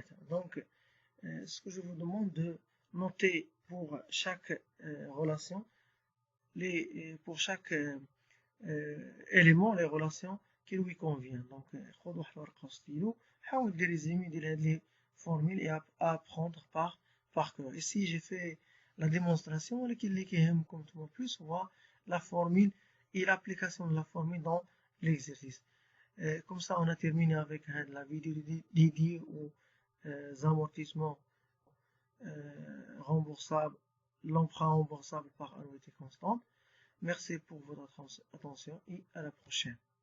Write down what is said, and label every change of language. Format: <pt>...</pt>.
<fr>Donc ce que je vous demande de noter pour chaque relation, pour chaque élément les relations qui lui convient.</fr> <ar>Donc خذ واحد الورقة وستيلو حاول دير ريزومي ديال هاد لي فورميل</ar> <fr>et apprendre par cœur. Ici j'ai fait la démonstration</fr> <ar>ولكن اللي كيهمكم نتوما</ar> <fr>plus هو la formule et l'application de la formule dans l'exercice. Comme ça on a terminé avec la vidéo dédiée aux amortissements remboursables, l'emprunt remboursable par annuité constante. Merci pour votre attention et à la prochaine.</fr>